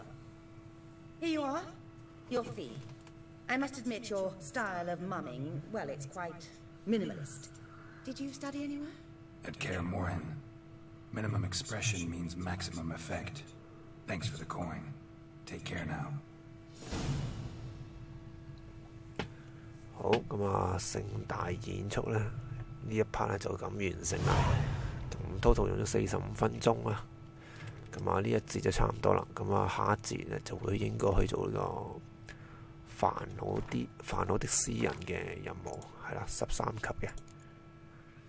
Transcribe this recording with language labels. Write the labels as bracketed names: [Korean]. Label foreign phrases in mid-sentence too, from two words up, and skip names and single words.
[English] Here you are. Your fee. I must admit your style of mumming, well, it's quite minimalist. Did you study anywhere? At Kaer Morhen. Minimum expression means maximum effect. Thanks for the coin. Take care now. [Cantonese] 好，咁啊，盛大演出咧，呢一 part 咧就咁完成啦。咁 total 用咗45分鐘啊。咁啊，呢一節就差唔多啦。咁啊，下一節咧就會應該去做呢個煩惱的詩人嘅任務，係啦，13級嘅。